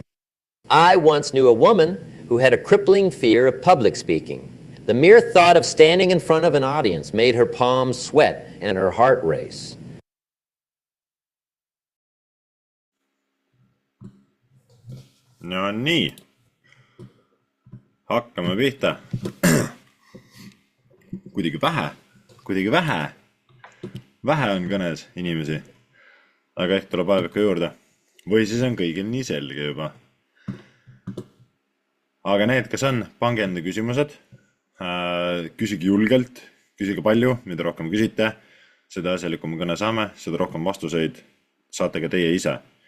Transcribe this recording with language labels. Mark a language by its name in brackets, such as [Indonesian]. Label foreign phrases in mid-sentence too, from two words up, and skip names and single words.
[English] I once knew a woman who had a crippling fear of public speaking. The mere thought of standing in front of an audience made her palms sweat and her heart race. [Estonian] No nii, hakkame pihta. Kuidagi vähe on kõnes inimesi, aga ehk tuleb aeg ikka juurde. Või siis on kõigil nii selge juba. Aga need, kes on, pange enda küsimused, küsige julgelt, küsige palju, mida rohkem küsite, seda asjalikum kõne saame, seda rohkem vastuseid saate ka teie ise.